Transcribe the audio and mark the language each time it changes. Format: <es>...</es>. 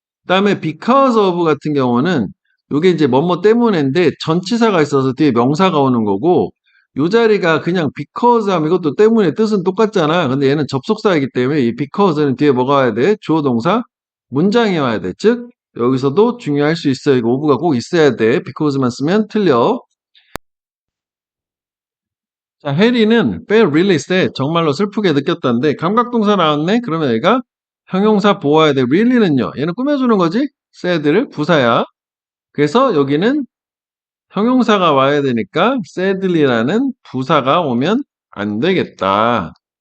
<ko>그다음에 because of 같은 경우는 이게 이제 뭐뭐 때문인데 전치사가 있어서 뒤에 명사가 오는 거고 요 자리가 그냥 because 하면 이것도 때문에 뜻은 똑같잖아. 근데 얘는 접속사이기 때문에 이 because는 뒤에 뭐가 와야 돼? 주어 동사 문장이 와야 돼. 즉 여기서도 중요할 수 있어요. 이거 오브가 꼭 있어야 돼. because만 쓰면 틀려. 자, 해리는</ko> <en>felt really sad.</en> <ko>정말로 슬프게 느꼈다는데 감각동사 나왔네? 그러면 얘가 형용사 보아야 돼. really는요. 얘는 꾸며주는 거지? sad를 부사야. 그래서 여기는 형용사가 와야 되니까 sadly라는 부사가 오면 안 되겠다.</ko>